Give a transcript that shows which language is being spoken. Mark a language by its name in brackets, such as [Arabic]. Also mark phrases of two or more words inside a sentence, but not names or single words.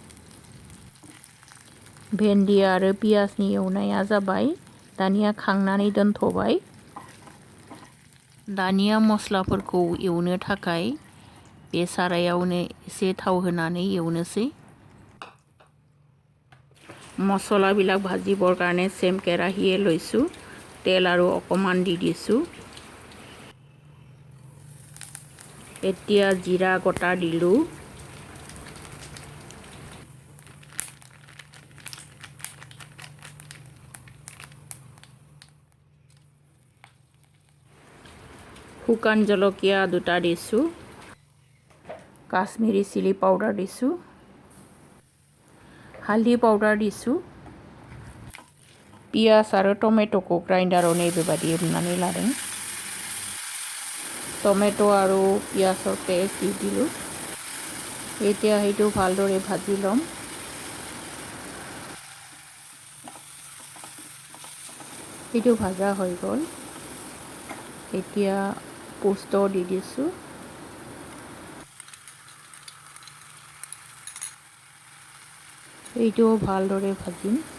[Bodo] भेन्दी आरो पियाजनि एवनाया जाबाय, दानिया खांनानै दोनथ'बाय। दानिया मस्लाफोरखौ एवनो थाखाय बे सारायावनो एसे थाव होनानै एवनोसै। [Assamese] मसलाবিলাক भाजिবৰ কাৰণে सेम কেৰাহীয়ে লৈছোঁ, তেল আৰু অকণমান দি দিছোঁ। এতিয়া জিৰা গোটা দিলোঁ। শুকান জলকীয়া দুটা দিছোঁ। কাশ্মীৰী চিলি পাউডাৰ দিছোঁ। [Bodo] हालदै पाउडार दिसु। पियाज आरो टमेट'खौ ग्राइन्डारावनो बेबादि रुनानै लादों। [Assamese] टमेट' आरो पियाजर पेस्ट দি দিলোঁ। এতিয়া সেইটো ভালদৰে ভাজি ল'ম। সেইটো ভাজা হৈ গ'ল। এতিয়া পোস্ত দি দিছোঁ। এইটো ভালদৰে ভাজিম।